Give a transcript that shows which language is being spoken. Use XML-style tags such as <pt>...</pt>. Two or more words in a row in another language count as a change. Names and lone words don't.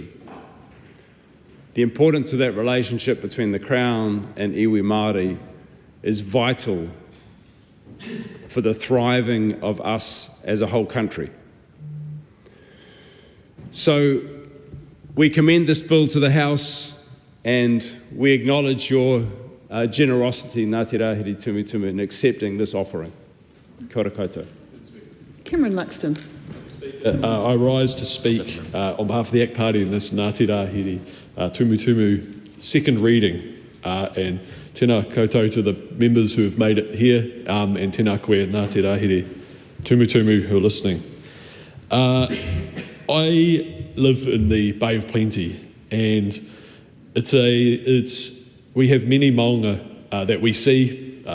<en>The importance of that relationship between the Crown and iwi Māori is vital for the thriving of us as a whole country. So we commend this bill to the House and we acknowledge your generosity, Ngāti Rāhiri Tumutumu, in accepting this offering.</en> <mi>Kia ora koutou.</mi> <en>Cameron Luxon. I rise to speak on behalf of the ACT Party in this Ngāti Rāhiri Tumutumu second reading, and</en> <mi>tēnā koutou</mi> <en>to the members who have made it here, and</en> <mi>tēnā koe Ngāti Rāhiri Tumutumu</mi> <en>who are listening. I live in the Bay of Plenty, and we have many maunga that we see.</en>